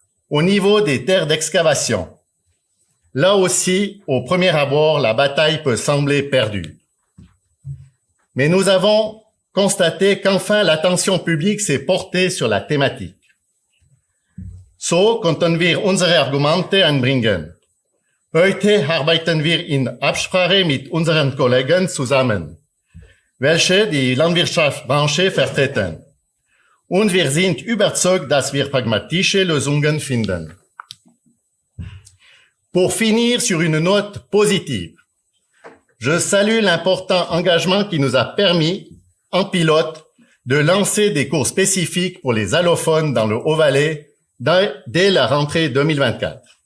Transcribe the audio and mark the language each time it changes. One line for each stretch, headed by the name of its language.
French: Au niveau des terres d'excavation, là aussi, au premier abord, la bataille peut sembler perdue. Mais nous avons constaté qu'enfin l'attention publique s'est portée sur la thématique.
German: So konnten wir unsere Argumente anbringen. Heute arbeiten wir in Absprache mit unseren Kollegen zusammen, welche die Landwirtschaftsbranche vertreten. Und wir sind überzeugt, dass wir pragmatische Lösungen finden.
French: Pour finir sur une note positive, je salue l'important engagement qui nous a permis, en pilote, de lancer des cours spécifiques pour les allophones dans le Haut-Valais dès la rentrée 2024.